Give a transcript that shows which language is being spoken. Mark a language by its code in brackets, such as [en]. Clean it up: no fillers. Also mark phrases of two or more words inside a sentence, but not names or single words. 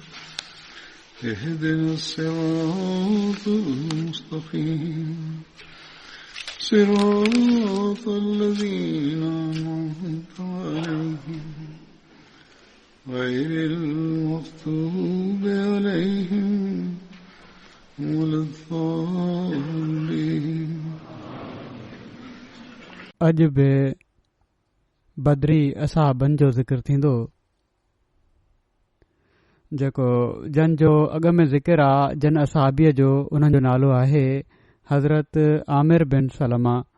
[ar] اهدنا الصراط المستقيم صراط الذين أنعمت عليهم غير المغضوب عليهم ولا الضالين. [sd] अॼु बि बदरी असहाबनि जो ज़िक्र थींदो जेको जन जो अॻ में ज़िक्र आहे जन असहाबीअ जो उन्हनि जो नालो आहे हज़रत आमिर बिन सलमा.